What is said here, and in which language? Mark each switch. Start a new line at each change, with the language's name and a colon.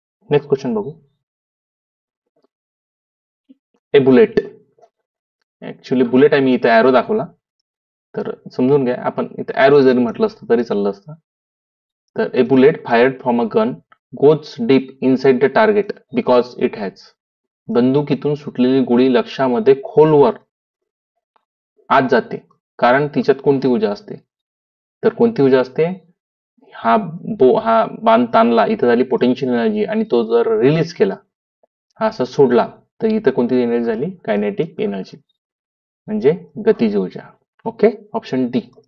Marathi: Next question बघू. ए bullet, actually bullet आहे, मी इथे ॲरो दाखवला, तर समजून घ्या. आपण इथे ॲरो जरी म्हटलं असतं तरी चाललं असतं.
English: तर a bullet fired from a gun goes deep inside the target because it has.
Marathi: बंदुकीतून सुटलेली गोळी लक्ष्यामध्ये खोलवर आत जाते कारण तिच्यात कोणती ऊर्जा असते, तर कोणती ऊर्जा असते, हा बाण ताणला, इथं झाली पोटेन्शियल एनर्जी, आणि तो जर रिलीज केला, हा असा सोडला, तर इथं कोणती एनर्जी झाली, कायनेटिक एनर्जी, म्हणजे गतीज ऊर्जा. Okay, option D.